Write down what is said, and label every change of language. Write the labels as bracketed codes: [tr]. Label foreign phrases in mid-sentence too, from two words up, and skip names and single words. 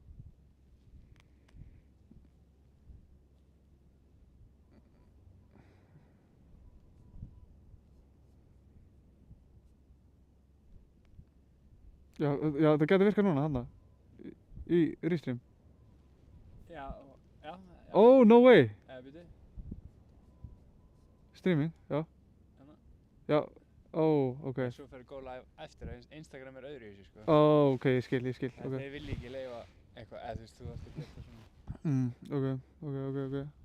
[is] Já, það getur virkað núna, þarna. Í Restream. Já. [en] Oh, no way! [is] Byrju. Streaming, já. Hérna. Já, ok. Svo fer [en] Go Live [is] eftir að Instagram er öðru í þessu, sko. Ok, ég skil, En ok. þeir vilja ekki leyfa eitthvað, eða þú veist, þú ætti að gera það svona. Ok.